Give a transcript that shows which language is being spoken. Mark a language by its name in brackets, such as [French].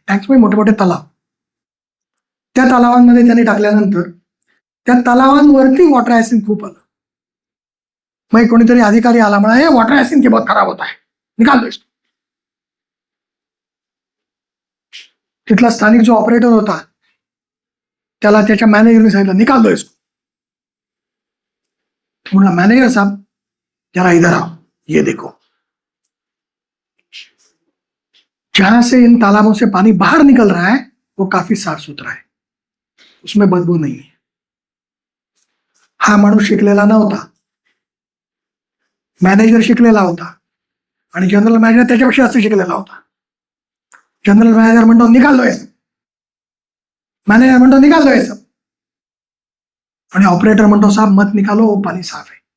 [Marathi] टँक्समध्ये मोठे मोठे तलाव, त्या तलावांमध्ये त्यांनी टाकल्यानंतर त्या तलावांवरती वॉटर हायसिंथ खूप आलं. मग कोणीतरी अधिकारी आला, म्हणा हे [Hindi] वॉटर हायसिंथ के बहुत खराब होता है, निकाल दो. [Marathi] तिथला स्थानिक जो ऑपरेटर होता त्याला त्याच्या मॅनेजरने सांगितलं, [Hindi] निकाल दो इसको. म्हणला, मैनेजर साहब जरा इधर आओ, ये देखो, जहां से इन तालाबों से पानी बाहर निकल रहा है वो काफी साफ सुथरा है, उसमें बदबू नहीं है. [Marathi] हा माणूस शिकलेला नव्हता, मॅनेजर शिकलेला होता, आणि जनरल मॅनेजर त्याच्यापेक्षा जास्त शिकलेला होता. जनरल मॅनेजर म्हणतो [Hindi] निकाल दो ये, [Marathi] मॅनेजर म्हणतो [Hindi] निकाल दो ये सब, [Marathi] आणि ऑपरेटर म्हणतो [Hindi] साहब मत निकालो, वो पानी साफ है.